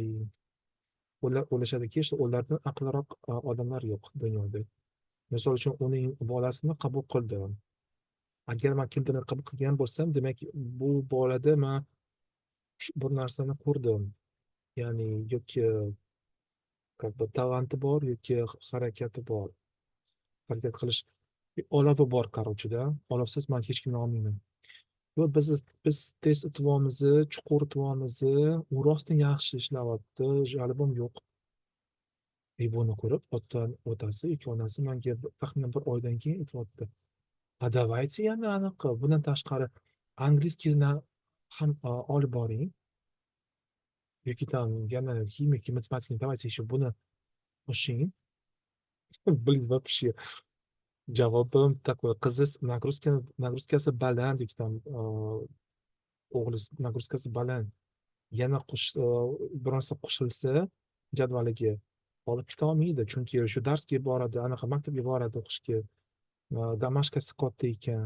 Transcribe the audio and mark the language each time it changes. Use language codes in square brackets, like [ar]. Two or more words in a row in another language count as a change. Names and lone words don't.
[uz] Ular o'ylashadiki, ulardan aqlliroq odamlar yo'q dunyoda. Misol uchun, uning bolasini qabul qildi. Agar man kimnidir qabul qilgan bo'lsam, demak, bu bolada man bir narsani ko'rdim. Ya'ni yoki [ru] как бы [uz] talanti bor, yoki harakati bor. Harakat qilish olovi bor, короче-da. Olovsiz man hech kimni olmayman. Yo'q, biz tez e'tiborimiz, chuqur e'tiborimiz, u rostdan yaxshi ishlayapti, jalbim yo'q. Buni ko'rib, otasi yoki onasi menga taxminan bir oydan keyin aytyapti: a давайте yana anaqa, bundan tashqari angliskiyni ham olib boring, yoki там yana ximik, matematikani [ru] давайте еще [uz] buni qo'shing. [ru] Блин, вообще [uz] javobim такой: qiziz nagruzkasi baland, yoki там o'g'li nagruzkasi baland, yana bir narsa qo'shilsa jadvaliga olib ketolmaydi, chunki shu darsga boradi, anaqa maktabga boradi o'qishga, domashkasi katta ekan.